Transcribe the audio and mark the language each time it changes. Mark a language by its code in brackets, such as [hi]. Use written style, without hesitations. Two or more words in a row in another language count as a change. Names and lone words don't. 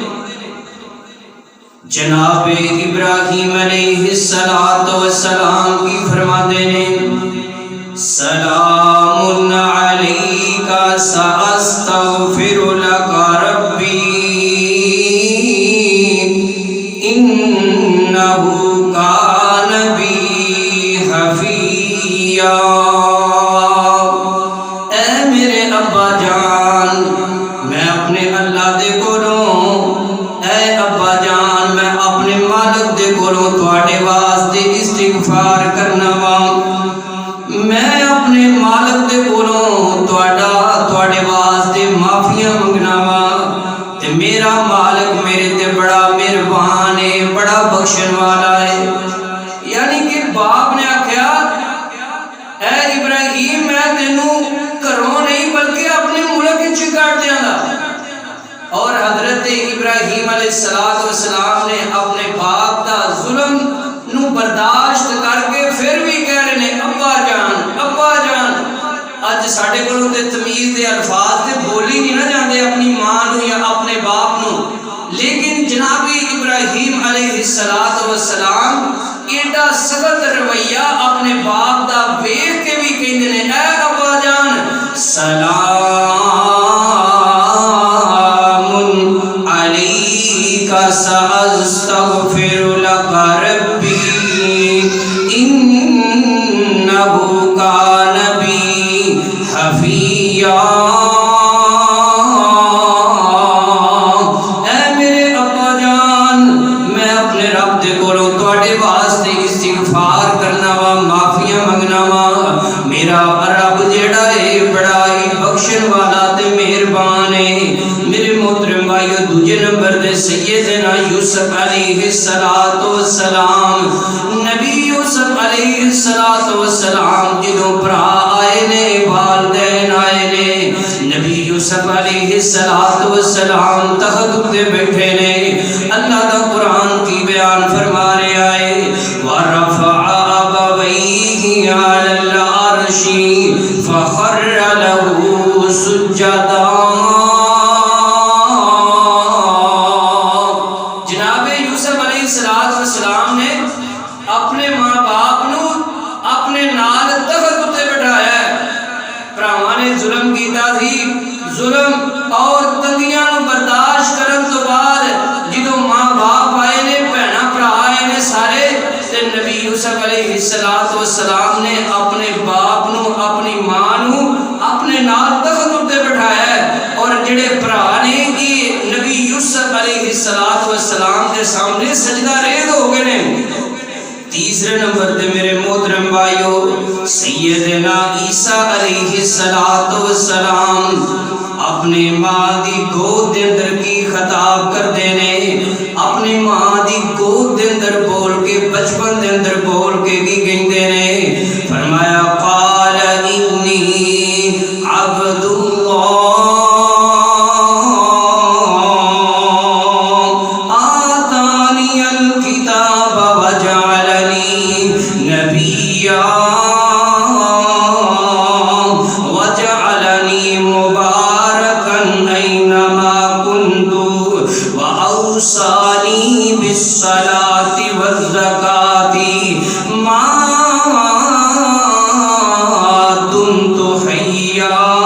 [ur] جناب ابراہیم علیہ السلام کی فرماتے ہیں [ar] سلام علیکا سأستغفر لک ربی انہ کان بی حفیا۔ [pa] اے میرے ابا جان، میں اپنے اللہ دے کولوں، اے ابا جان میں اپنے مالک دے کولوں تواڈے واسطے استغفار کرنا وا، میں اپنے مالک دے کولوں تواڈے واسطے معافیاں منگنا وا، تے میرا مالک میرے تے بڑا مہربان ہے، بڑا بخشن والا ہے۔ یعنی کہ باپ نے آکھیا اے ابراہیم میں تینوں گھروں نہیں بلکہ اپنے ملک وچ کڈ دیاں گا۔ اور حضرت ابراہیم علیہ السلام نے اپنے باپ دا ظلم نو برداشت کر کے پھر بھی کہہ رہے ہیں ابا جان ابا جان۔ اج ساڈے کولوں تے تمیز دے الفاظ تے بولی نہیں نہ جاندے اپنی ماں نو یا اپنے باپ نو، لیکن جناب ابراہیم علیہ السلام ایڈا سخت رویہ اپنے باپ دا ویکھ کے بھی کہندے نے اے ابا جان [ar] سلام سأستغفر لك ربي إنه كان بي حفيا۔ [pa] اے میرے ابا جان، میں اپنے رب دے کولوں تواڈے واسطے استغفار کرنا وا، معافیاں منگنا وا، میرا رب جیڑا ہے بڑا ہی بخشن والا تے مہربان ہے۔ میرے محترم بھائیو، دوجے نمبر دے سیدنا یوسف علیہ السلام، نبی یوسف علیہ السلام جدوں بھرا آئے نے، والدین آئے نے، نبی یوسف علیہ السلام تخت تے بیٹھے نے، اللہ دا قرآن کی بیان فرما رہے آئے [ar] وَرَفَعَ أَبَوَيْهِ عَلَى الْعَرْشِ فَخَرَّ لَهُ سُجَّدًا۔ [pa] السلام نے اپنے ماں باپ نو اپنے نال تخت تے بٹھایا ہے۔ بھراواں نے ظلم کیتا سی، ظلم اور تنگیاں نو برداشت کرن تو بعد جدوں ماں باپ آئے نے، بہناں بھرا آئے نے سارے، تے نبی یوسف علیہ السلام نے اپنے باپ نو اپنی ماں نو اپنے نال تخت تے بٹھایا ہے، اور جڑے بھرا نے [ur] یہ نبی یوسف علیہ السلام کے سامنے سجدہ ریز ہو گئے [pa] نے۔ تیسرے نمبر تے میرے محترم بھائیو، سیدنا عیسیٰ علیہ السلام اپنی ماں دی گود دے اندر کی خطاب کر دینے، اپنی ماں دی گود دے اندر بول کے بچپن دے اندر بول کے کی کہندے نے فرمایا [ar] قال انی عبد اللہ آتانی الکتاب وجعلنی نبیا وجعلنی مبارکا اینما کنت وأوصانی بالصلاة والزکاة ما دمت حیا